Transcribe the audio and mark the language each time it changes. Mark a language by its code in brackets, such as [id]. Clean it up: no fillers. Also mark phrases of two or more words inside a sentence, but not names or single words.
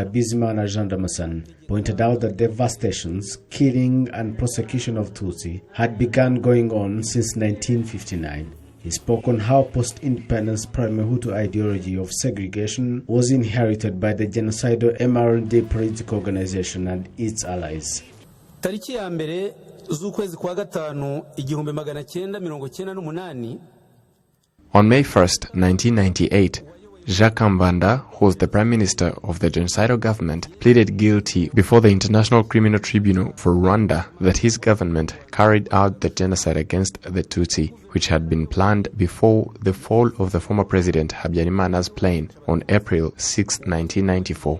[en] Bizimana Jean Damascene, pointed out that devastations, killing and prosecution of Tutsi had begun going on since 1959. He spoke on how post-independence primary Hutu ideology of segregation was inherited by the genocidal MRND political organization and its allies. [rw] Tariki ya mbere z'ukwezi kwa gatanu 1998. [en] On May 1st, 1998, Jacques Kambanda, who was the Prime Minister of the genocidal government, pleaded guilty before the International Criminal Tribunal for Rwanda that his government carried out the genocide against the Tutsi, which had been planned before the fall of the former President Habyarimana's plane on April 6, 1994.